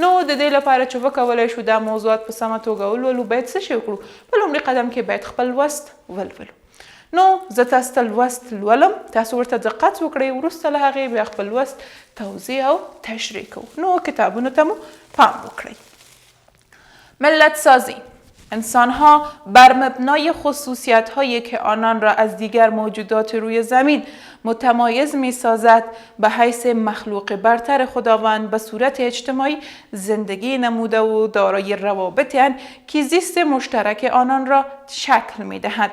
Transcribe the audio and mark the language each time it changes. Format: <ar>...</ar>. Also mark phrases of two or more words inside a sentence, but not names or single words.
<ps>نو د دې لپاره چې وکولی شو دا موضوعات په سمه توګه ولولو باید څه شی وکړو؟ په لومړي قدم کې باید خپل لوست ولولو. نو زه تاسو ته لوست لولم، تاسو ورته دقت وکړئ، وروسته له هغې بیا خپل لوست توضیح او تشریح کوو. نو کتابونو ته مو پام وکړئ.</ps> <fa>ملت سازی انسانها بر مبنای خصوصیت‌هایی که آنان را از دیگر موجودات روی زمین متمایز می‌سازد به حیث مخلوق برتر خداوند به صورت اجتماعی زندگی نموده و دارای روابطی اند که زیست مشترک آنان را شکل می‌دهد.</fa>